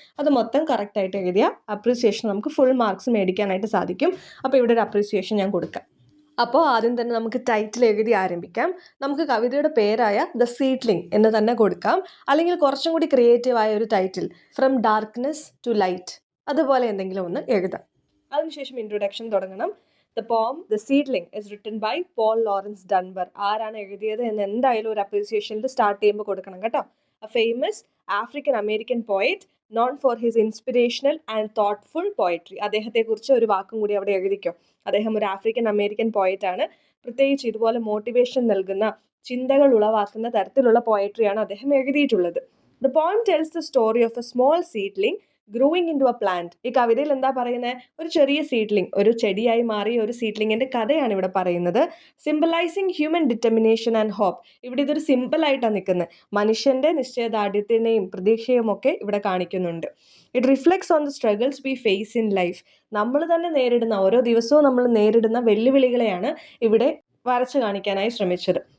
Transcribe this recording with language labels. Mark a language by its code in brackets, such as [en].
[ml] അത് മൊത്തം കറക്റ്റായിട്ട് എഴുതിയ അപ്രീസിയേഷൻ നമുക്ക് ഫുൾ മാർക്സ് മേടിക്കാനായിട്ട് സാധിക്കും. അപ്പോൾ ഇവിടെ ഒരു അപ്രീസിയേഷൻ ഞാൻ കൊടുക്കാം. അപ്പോൾ ആദ്യം തന്നെ നമുക്ക് ടൈറ്റിൽ എഴുതി ആരംഭിക്കാം. നമുക്ക് കവിതയുടെ പേരായ ദ സീഡ്ലിംഗ് എന്ന് തന്നെ കൊടുക്കാം, അല്ലെങ്കിൽ കുറച്ചും കൂടി ക്രിയേറ്റീവായ ഒരു title from darkness to light, അതുപോലെ എന്തെങ്കിലും ഒന്ന് എഴുതാം. അതിനുശേഷം ഇൻട്രൊഡക്ഷൻ തുടങ്ങണം. [en] The poem The Seedling is written by Paul Laurence Dunbar. [ml] ആരാണ് എഴുതിയത് എന്ന് എന്തായാലും ഒരു അപ്രീസിയേഷനിൽ സ്റ്റാർട്ട് ചെയ്യുമ്പോൾ കൊടുക്കണം കേട്ടോ. [en] A famous African American poet known for his inspirational and thoughtful poetry. [ml] അദ്ദേഹത്തെക്കുറിച്ച് ഒരു വാക്കും കൂടി അവിടെ എഴുതിക്കോ. അദ്ദേഹം ഒരു ആഫ്രിക്കൻ അമേരിക്കൻ പോയറ്റാണ്. പ്രത്യേകിച്ച് ഇതുപോലെ മോട്ടിവേഷൻ നൽകുന്ന, ചിന്തകൾ ഉളവാക്കുന്ന തരത്തിലുള്ള പോയട്രിയാണ് അദ്ദേഹം എഴുതിയിട്ടുള്ളത്. [en] The poem tells the story of a small seedling growing in to a plant. [ml] ഈ കവിതയിൽ എന്താ പറയുന്നത്, ഒരു ചെറിയ സീഡ്ലിംഗ്, ഒരു ചെടിയായി മാറിയ ഒരു സീഡ്ലിങ്ങിൻ്റെ കഥയാണ് ഇവിടെ പറയുന്നത്. [en] Symbolising human determination and hope. [ml] ഇവിടെ ഇതൊരു സിമ്പിളായിട്ടാണ് നിൽക്കുന്നത്. മനുഷ്യൻ്റെ നിശ്ചയദാർഢ്യത്തിനെയും പ്രതീക്ഷയും ഒക്കെ ഇവിടെ കാണിക്കുന്നുണ്ട്. [en] It reflects on the struggles we face in life. [ml] നമ്മൾ തന്നെ നേരിടുന്ന, ഓരോ ദിവസവും നമ്മൾ നേരിടുന്ന വെല്ലുവിളികളെയാണ് ഇവിടെ വരച്ചു കാണിക്കാനായി ശ്രമിച്ചത്.